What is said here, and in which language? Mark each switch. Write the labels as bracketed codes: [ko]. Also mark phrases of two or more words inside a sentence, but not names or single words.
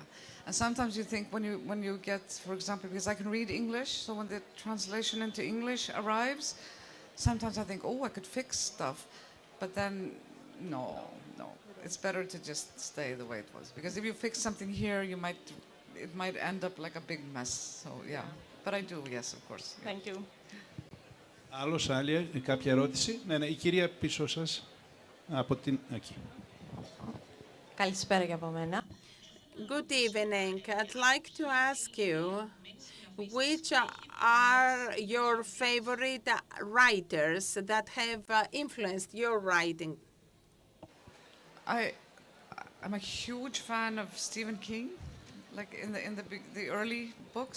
[en] And sometimes you think when you get, for example, because I can read English, so when the translation into English arrives, sometimes I think, oh, I could fix stuff, but then no, it's better to just stay the way it was, because if you fix something here, it might end up like a big mess. So yeah, but I do, yes, of course. Yeah. Thank you. [el] Άλλος, άλλη, κάποια ερώτηση? Ναι, η κυρία πίσω σας, από την... Εκεί. Καλησπέρα και από μένα. [en] Good evening. I'd like to ask you, which are your favorite writers that have influenced your writing? I'm a huge fan of Stephen King, like in the early books.